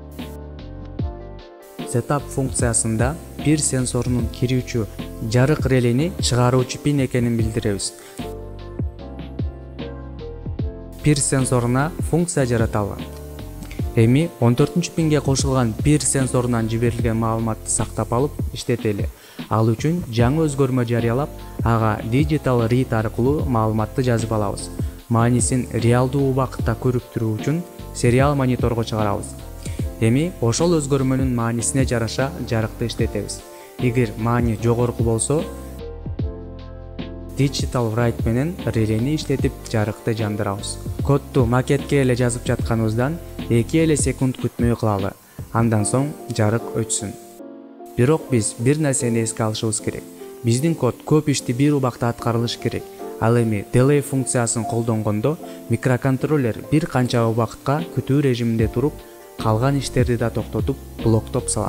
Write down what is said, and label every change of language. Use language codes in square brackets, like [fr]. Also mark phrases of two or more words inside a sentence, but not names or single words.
[ky] Setup функциясында пир сенсорунун кирүүчү жарык релени чыгаруучу пин экенин билдиребиз. Пир сенсоруна функция жараталы. Эми 14-пинге кошулган пир сенсорунан жиберилген маалыматты сактап алып иштетели. Ал үчүн жаңы өзгөрмө жарыялап, ага [en] digital read [ky] аркылуу маалыматты жазып алабыз. Маанисин реалдуу убакытта көрүп туруу үчүн сериал мониторго чыгарабыз. Эми ошол өзгөрмөнүн маанисине жараша жарыкты иштетебиз. Эгер маани жогорку болсо, [en] digital write [ky] менен релени иштетип жарыкты жандырабыз. Кодду макетке эле жазып жатканыбыздан 2 секунд күтмөй кылалы. Андан соң жарык өчсүн. Бирок биз бир нерсени эске алышыбыз керек. Биздин код көп ишти бир убакта аткарылыш керек. Ал эми delay функциясын колдонгондо микроконтроллер бир канча убакытка күтүү режиминде туруп, калган иштерди да токтотуп, блоктоп салат.